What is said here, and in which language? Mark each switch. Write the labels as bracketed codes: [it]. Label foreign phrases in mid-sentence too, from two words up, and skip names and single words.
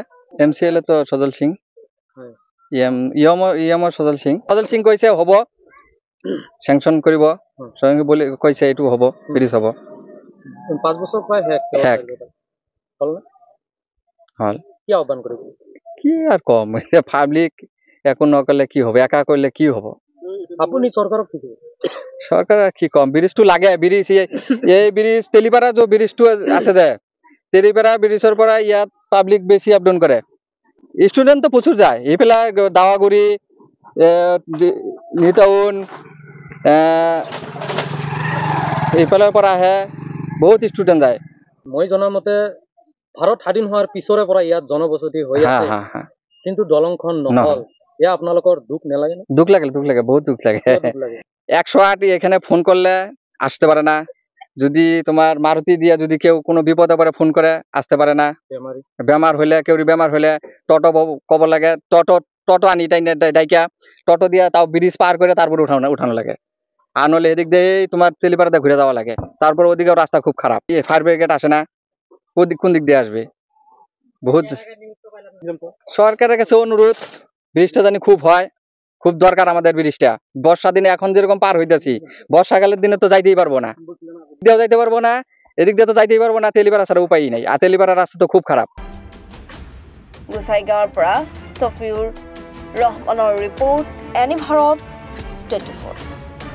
[as] MCLA তো সজল সিং, ইয়মৰ সজল সিং কৈছে হ'ব, চেংচন কৰিব বুলি কৈছে, এইটো হ'ব, ব্রিজ হ'ব। 5 বছৰ প্ৰায় শেষ হ'ল। কি আহ্বান কৰিব? [bn] কি আর কম, পাবলিক একো নকলে কি হবে, একা করলে কি হব। [as] আপুনি চৰকাৰক কি কব? [bn] সরকার কি কম, [as] ব্রিজটো লাগে। ব্রিজ এই ব্রিজ তেলিপাৰা যে ব্রিজটো আছে, যে তেলিপাৰা ব্রিজৰ পৰা ইয়াত পাবলিক বেছি [en] up down [as] কৰে। [bn] স্টুডেন্ট তো প্রচুর যায়, [as] এইফালে দাৱাগুৰি, নিউ টাউন, এইফালৰ পৰা আহে, বহুত স্টুডেন্ট যায়। মই জনাৰ মতে ভাৰত স্বাধীন হোৱাৰ পিছৰে পৰা ইয়াত জনবসতি হৈ আছে, কিন্তু দলংখন নহল। এয়া আপোনালোকৰ দুখ নালাগে? [bn] দুখ লাগে, বহুত দুখ লাগে। 108 এখানে ফোন করলে আসতে পারে না। যদি তোমার মারুতি দিয়া যদি কেউ কোনো বিপদে পড়ে ফোন করে, আসতে পারে না। বেমার হইলে, কেউ বেমার হইলে টোটো কব লাগে, টোটো আনি ডাইকা টোটো দিয়া তাও ব্রিজ পার করে তারপর উঠানো লাগে। আর নলে এদিক দিয়ে তোমার তেলিপাড়াতে ঘুরে যাওয়া লাগে। তারপর ওদিকেও রাস্তা খুব খারাপ, [en] fire brigade [bn] আসে না, কোন দিক দিয়ে আসবে। বহুত সরকারের কাছে অনুরোধ, ব্রিজটা জানি খুব হয়, খুব দরকার আমাদের ব্রিজটা। বর্ষা দিনে এখন যেরকম পার হইতেছি, বর্ষাকালের দিনে তো যাইতেই পারবো না, এদিক দিয়ে তো যাইতেই পারবো না। তেলিপাড়া ছাড়া উপায়ই নাই, আর তেলিপাড়ার রাস্তা তো খুব খারাপ। [as] গোসাইগাঁৱৰ পৰা সফিউৰ ৰহমানৰ ৰিপৰ্ট, এনি ভাৰত 24।